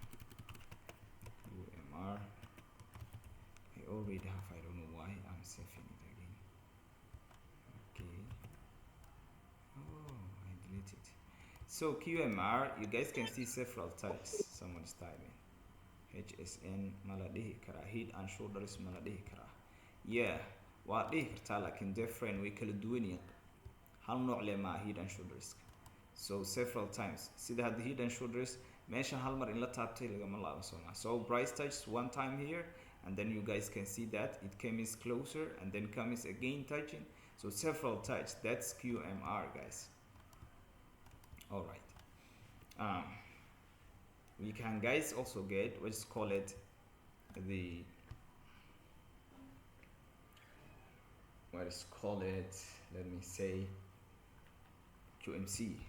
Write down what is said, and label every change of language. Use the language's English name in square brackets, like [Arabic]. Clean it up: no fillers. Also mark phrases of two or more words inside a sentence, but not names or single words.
[English] I already have, I don't know why I'm saving it again. Okay, oh, I deleted. So QMR, you guys can see several types. Someone's typing HSN [Somali] maladihi kara, [English] head and shoulders [Somali] maladihi kara. Yeah, waa dhihi kartaa, laakiin [English] different way [Somali] kala duwan yihiin. Hal nooc leh ma [English] head and shoulders. So several times, [Somali] sida hadda [English] head and shoulders [Somali] meesha hal mar in la taabtay lagama laabo soo ma. [English] So price touched one time here, and then you guys can see that it comes closer and then comes again touching. So several touch. That's QMR, guys. All right. We can, guys, also get what's called it let me say QMC.